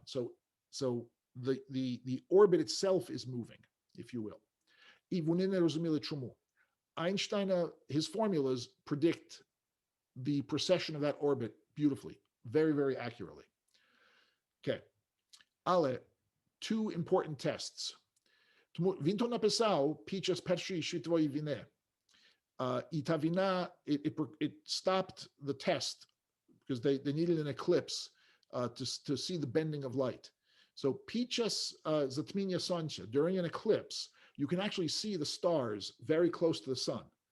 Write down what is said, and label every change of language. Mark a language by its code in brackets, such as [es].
[en] So the orbit itself is moving, if you will. [uk] І вони не розуміли чому. [en] Einstein, his formulas predict the precession of that orbit beautifully, very, very accurately. Okay. Але two important tests. [uk] Тому він то написав під час Першої світової війни. І та війна, [en] it stopped the test because they needed an eclipse to see the bending of light. So [uk] під час затміння сонця, [en] during an eclipse, you can actually see the stars very close to the sun.